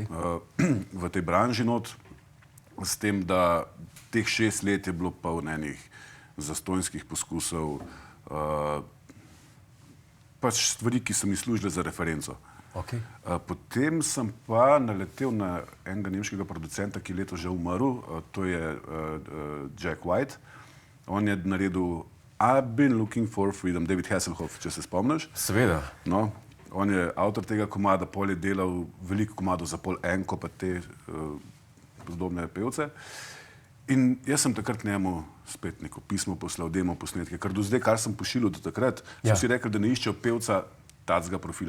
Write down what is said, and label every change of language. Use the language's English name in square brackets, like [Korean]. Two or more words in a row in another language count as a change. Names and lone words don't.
[Slovenian] V tej branži not, s tem, da teh 6 let je bilo pa v enih zastonjskih poskusov, pač stvari, ki so mi služile za referenco. Okay. Potem sem pa naletel na enega nemškega producenta, ki je letos že umrl, to je Jack White. On je naredil I've been looking for freedom, David Hasselhoff, če se spomniš. Seveda. No, on je avtor tega komada, pol je delal veliko komadov za Pol Enko, pa te podobne pevce. In jaz sem takrat njemu spet neko pismo poslal, demo posnetke, ker do zdaj, kar sem pošiljal do takrat, so si rekli, da ne iščejo pevca tacga profila.